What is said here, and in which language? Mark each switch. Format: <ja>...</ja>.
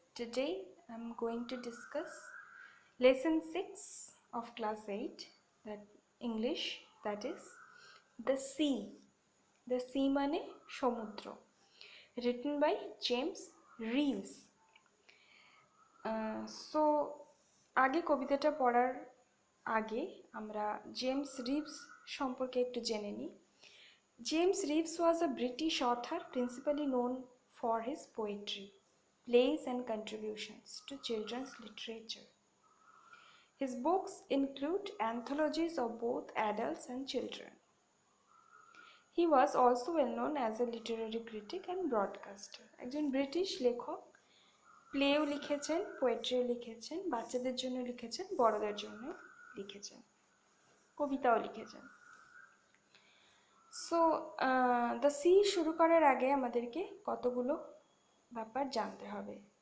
<en>Today I'm going to discuss lesson 6 of class 8, that English, that is the sea. The sea mane সমুদ্র, written by James Reeves.</en> <bn>So আগে কবিতাটা পড়ার আগে আমরা James Reeves সম্পর্কে একটু জেনে নিই।</bn> <en>James Reeves was a British author principally known for his poetry, plays and contributions to children's literature. His books include anthologies of both adults and children. He was also well known as a literary critic and broadcaster.</en> <bn>একজন British লেখক, প্লেও লিখেছেন, পোয়েট্রিও লিখেছেন, বাচ্চাদের জন্য লিখেছেন, বড়দের জন্য লিখেছেন, কবিতাও লিখেছেন। সো দ্য সি শুরু করার আগে আমাদেরকে কতগুলো ব্যাপার জানতে হবে।</bn>